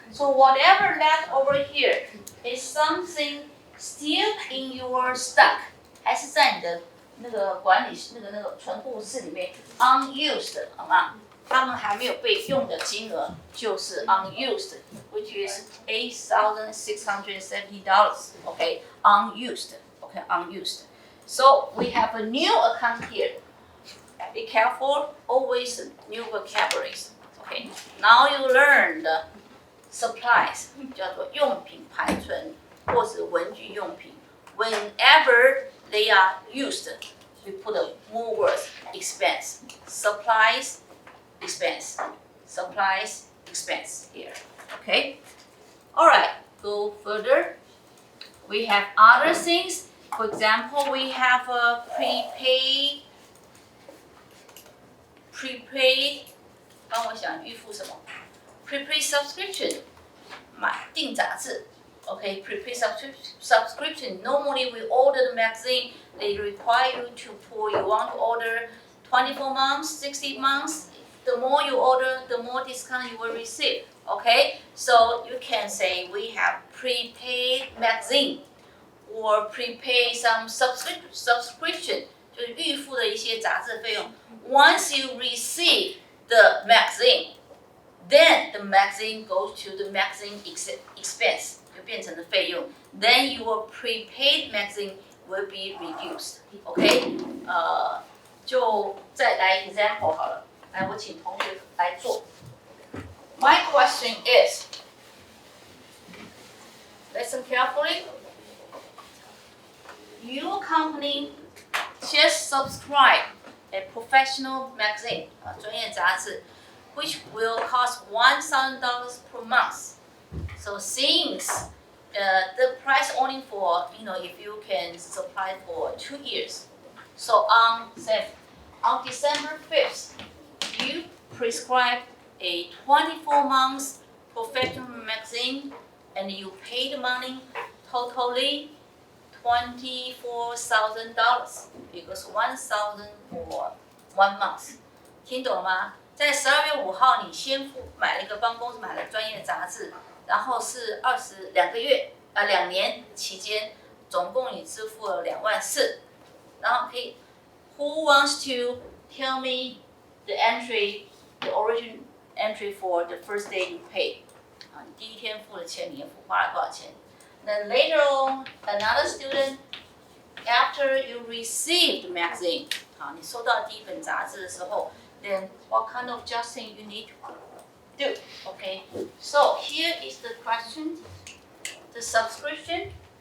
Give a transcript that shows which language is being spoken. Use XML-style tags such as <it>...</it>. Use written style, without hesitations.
<en>So whatever left over here is something still in your stock，</en> <zh>还是在你的那个管理那个存库室里面</zh> <en>unused， 好吗？</en> <zh>他们还没有被用的金额就是</zh> <en>unused, which is $8,670. Okay, unused. Okay, unused. So we have a new account here. Be careful, always new vocabularies. Okay, now you learn the supplies,</en> <zh>叫做用品盘存或是文具用品。</zh> <en>Whenever they are used, we put a more words, expense, supplies. Expense, supplies, expense here. Okay. All right. Go further. We have other things. For example, we have a prepaid.</en> <zh>帮我想预付什么 ？</zh> <en>Prepaid subscription.</en> <zh>买订杂志。</zh> <en>Okay. Prepaid subscription. Normally we order the magazine. They require you to pull. You want to order 24 months, 60 months. The more you order, the more discount you will receive. Okay, so you can say we have prepaid magazine or prepaid some subscription.</en> <zh>就是预付的一些杂志费用。</zh> <en>Once you receive the magazine, then the magazine goes to the magazine expense，</en> <zh>就变成了费用。</zh> <en>Then your prepaid magazine will be reduced. Okay，</en> <zh>就再来 example 好了。来，我请同学来做。</zh> <en>My question is, listen carefully. Your company just subscribe a professional magazine, 专业杂志 which will cost $1,000 per month. So since the price only for, if you can supply for 2 years. So on December 5th, you prescribe a 24 months professional magazine and you pay the money totally $24,000 because 1,000 for 1 month.</en> <zh>听懂了吗？在12月5号，你先买了一个帮公司买了专业杂志，然后是22个月， 2年期间，总共你支付了24000，然后可以</zh> <en>，Who wants to tell me the original entry for the first day you pay？</en> <zh>啊，你第一天付的钱，你花了多少钱？</zh> <en>Then later on, another student, after you receive the magazine，</en> <zh>好，你收到第一本杂志的时候</zh> <en>，then what kind of adjusting you need to do? Okay, so here is the question: the subscription.</en>